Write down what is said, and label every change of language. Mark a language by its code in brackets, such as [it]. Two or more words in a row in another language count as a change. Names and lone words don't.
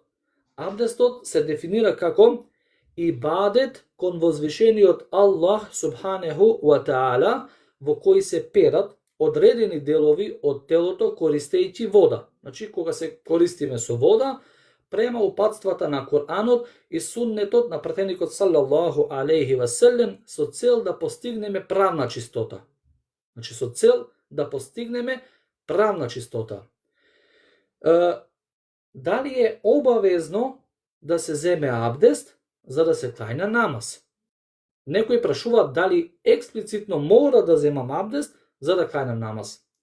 [mk] Абдестот се дефинира како ибадет кон возвишениот Аллах [ar] سبحانه وتعالى, [mk] во кој се перат одредени делови од телото користејќи вода. Значи, кога се користиме со вода, према упатствата на Куранот и суннетот на пратеникот [ar] صلى الله عليه وسلم [mk] со цел да постигнеме правна чистота. Значи, со цел да постигнеме правна чистота. Дали е обавезно да се земе абдест за да се клања намаз? Некои прашуваат дали експлицитно мора да земам абдест за да клањам намаз.